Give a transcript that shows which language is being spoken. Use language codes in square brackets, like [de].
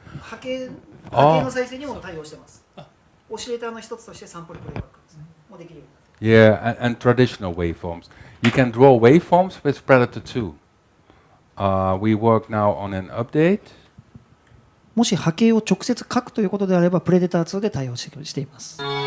[ja] 波形の再生にも対応してます。オシレーターの一つとしてサンプルプレイバックですね。もできるようになって。 [en] Yeah, and traditional waveforms. You can draw waveforms with Predator 2. We work now on an update. [ja] もし波形を直接書くということであれば、プレデター2で対応しています。